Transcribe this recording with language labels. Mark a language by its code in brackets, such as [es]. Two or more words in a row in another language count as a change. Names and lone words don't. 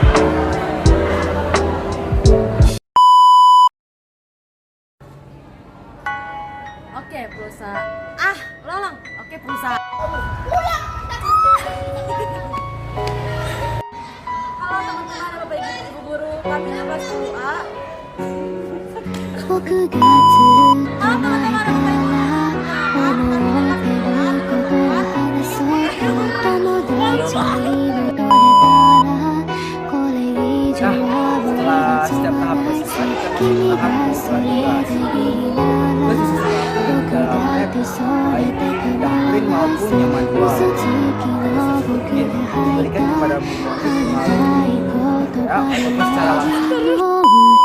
[id] Oke, perusahaan. Ulang. Oke, perusahaan. Halo teman-teman, Bapak Ibu guru, kami kelas 10A. [ja] 僕がずっと前から思ってることを話そうと友達に戻れたらこれ以上は無理だぞ君がそれでいいなら僕だってそれだけなら嘘つきの僕が吐いた反対言葉に思う